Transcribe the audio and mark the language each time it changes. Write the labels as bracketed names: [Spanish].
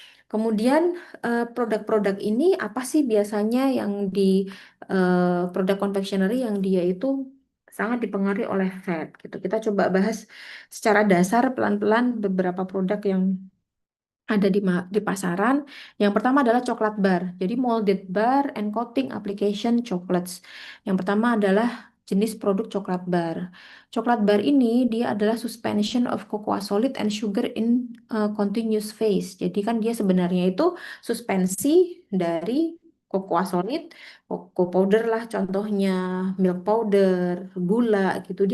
[Indonesian] Kemudian produk-produk ini apa sih biasanya yang di produk confectionery yang dia itu sangat dipengaruhi oleh fat gitu. Kita coba bahas secara dasar pelan-pelan beberapa produk yang ada di pasaran. Yang pertama adalah coklat bar. [English] Jadi molded bar and coating application chocolates. [Indonesian] Yang pertama adalah jenis produk coklat bar. Coklat bar ini dia adalah [English] suspension of cocoa solid and sugar in continuous phase. [Indonesian] Jadi kan dia sebenarnya itu suspensi dari cocoa solid, cocoa powder lah contohnya, milk powder, gula gitu.